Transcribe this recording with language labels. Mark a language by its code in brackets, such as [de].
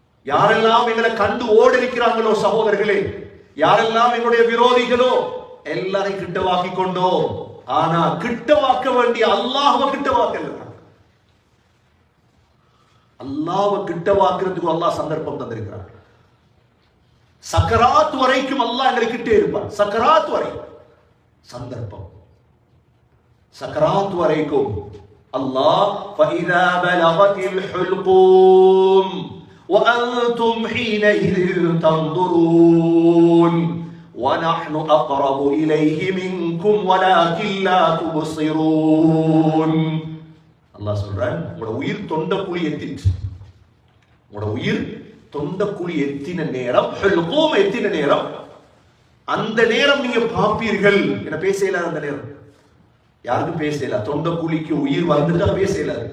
[ta] யாரெல்லாம் எங்களை கண்டு ஓடிருக்கிறாங்களோ சகோதரர்களே, யாரெல்லாம் எங்களுடைய விரோதிகளோ எல்லாரையும் கிட்டவாக்கி கொண்டோம். ஆனா கிட்டவாக்க வேண்டிய அல்லாஹ்வை கிட்டவாக்கல. அல்லாஹ்வை கிட்டவாக்குறதுக்கு அல்லாஹ் சந்தர்ப்பம் தந்திருக்கிறார். சக்கராத் வரைக்கும் அல்லாஹ் எங்களை கிட்டே இருப்பார். சக்கராத் வரை சந்தர்ப்பம், சக்கராத் வரைக்கும் அல்லாஹ் [ar] فَإِذَا بَلَغَتِ الْحُلْقُومَ وَأَنْتُمْ حِينَئِذٍ تَنْظُرُونَ وَنَحْنُ أَقْرَبُ إِلَيْهِ مِنْكُمْ وَلَكِنْ لَا تُبْصِرُونَ. [ta] அல்லாஹ் சொல்றான், உங்களோட உயிர் தொண்டக்குழி எத்திச்சு, உங்களோட உயிர் தொண்டக்குழி எத்தின நேரம், ஹுல்கூம் எத்தின நேரம், அந்த நேரம் நீங்க பார்ப்பீர்கள். என்ன பேசல, அந்த நேரம் யாருக்கும் பேசல, தொண்டக்குழிக்கு உயிர் வந்துட்டா பேசல.